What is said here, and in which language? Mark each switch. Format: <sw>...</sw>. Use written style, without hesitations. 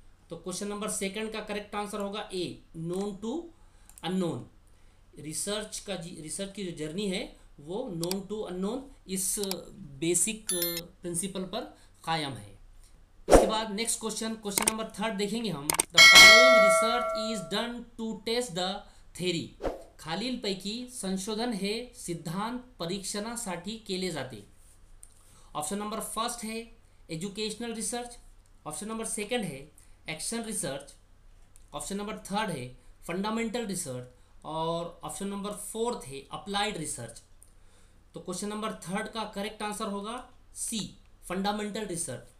<hi>तो question number second का correct answer होगा ए,</hi> <en>Known to unknown.</en> <hi>रिसर्च की जो जर्नी है वो</hi> <en>known to unknown</en> <hi>इस बेसिक प्रिंसिपल पर कायम है। इसके बाद नेक्स्ट क्वेश्चन नंबर थर्ड देखेंगे हम।</hi> <en>The following research is done to test the theory.</en> <mr>खालीलपैकी संशोधन हे सिद्धांत परीक्षणासाठी केले जाते।</mr> <hi>ऑप्शन नंबर फर्स्ट है educational research. Option number second है action research. Option number third है फंडामेंटल रिसर्च और ऑप्शन नंबर फोर्थ है अप्लाइड रिसर्च। तो क्वेश्चन नंबर थर्ड का करेक्ट आंसर होगा सी, फंडामेंटल रिसर्च।</hi>